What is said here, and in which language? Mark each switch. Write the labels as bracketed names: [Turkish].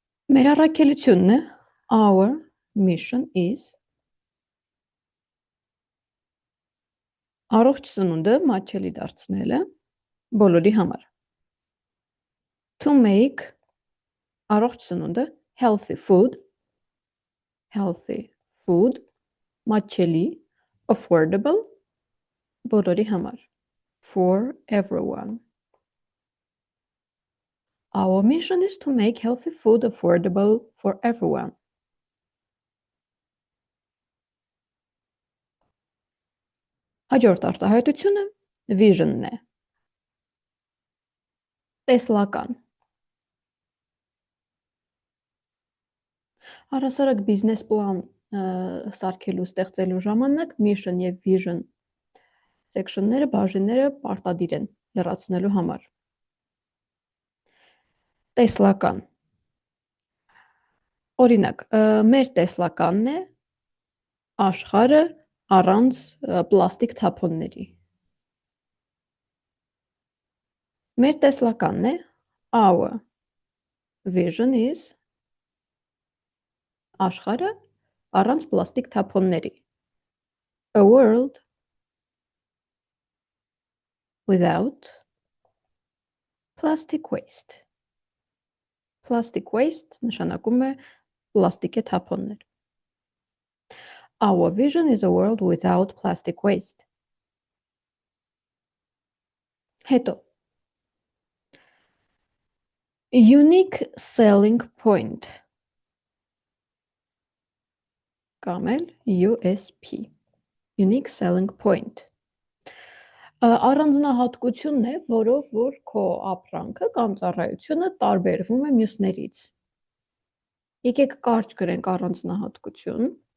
[Armenian] Մեր առաքելությունն է our mission is առողջ սնունդը մատչելի դարձնելը բոլորի համար։ To make առողջ սնունդը healthy food մատչելի affordable բոլորի համար for everyone. [English] Our mission is to make healthy food affordable for everyone. [Armenian] Հաջորդ արտահայտությունը vision-ն է։ Տեսլական։ Առհասարակ բիզնես պլան սարքելու, ստեղծելու ժամանակ mission եւ vision section-ները, բաժինները պարտադիր են լրացնելու համար։ Տեսլական։ Օրինակ, մեր տեսլականն է աշխարհը առանց պլաստիկ թափոնների։ Մեր տեսլականն է our vision is աշխարհը առանց պլաստիկ թափոնների։ A world without plastic waste. [English] Plastic waste նշանակում է պլաստիկե թափոններ։ Our vision is a world without plastic waste. [Armenian] Հետո unique selling point կամ էլ USP unique selling point առանձնահատկությունն է, որով որ քո ապրանքը կամ ծառայությունը տարբերվում է մյուսներից։ Եկեք կարճ գրենք առանձնահատկություն։